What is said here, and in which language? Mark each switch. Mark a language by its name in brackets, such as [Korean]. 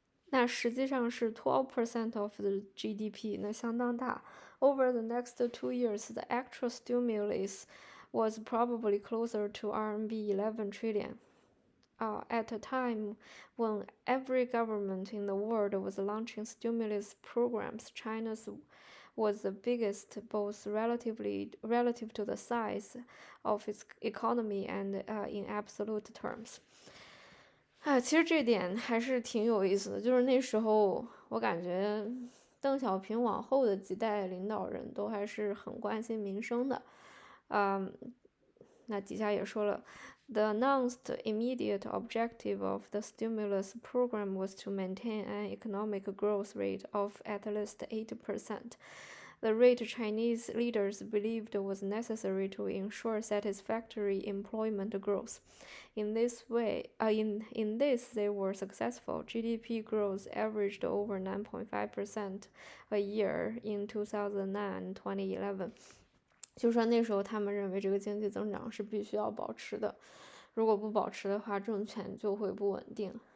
[Chinese] 那实际上是 [English] 12% of the GDP， [Chinese] 那相当大。 [English] Over the next 2 years, the actual stimulus was probably closer to RMB 11 trillion. At a time when every government in the world was launching stimulus programs, China's was the biggest, both relative to the size of its economy and in absolute terms. [Chinese] 其实这点还是挺有意思的，就是那时候我感觉邓小平往后的几代领导人都还是很关心民生的。那底下也说了 ， [English] The announced immediate objective of the stimulus program was to maintain an economic growth rate of at least 8%. The rate Chinese leaders believed was necessary to ensure satisfactory employment growth. In this they were successful. GDP growth averaged over 9.5% a year in 2009 and 2011. [Chinese] 就说那时候他们认为这个经济增长是必须要保持的，如果不保持的话，政权就会不稳定。